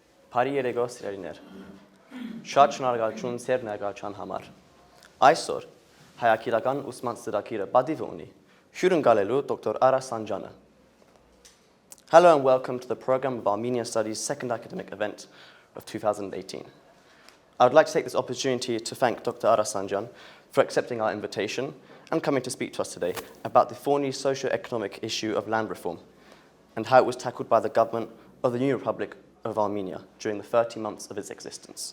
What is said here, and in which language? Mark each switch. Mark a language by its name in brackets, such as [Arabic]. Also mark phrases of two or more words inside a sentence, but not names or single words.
[Armenian] Բարի երեկո սիրելիներ։ Շատ շնորհակալություն ձեր ներկայության համար։ Այսօր հայագիտական ուսման ծրագիրը պատիվ ունի հյուրընկալելու Dr. Ara Sanjian-ը. [English] Hello and welcome to the Programme of Armenian Studies second academic event of 2018. I would like to take this opportunity to thank Dr. Ara Sanjian for accepting our invitation and coming to speak to us today about the thorny socio-economic issue of land reform and how it was tackled by the government of the new Republic of Armenia during the 30 months of its existence.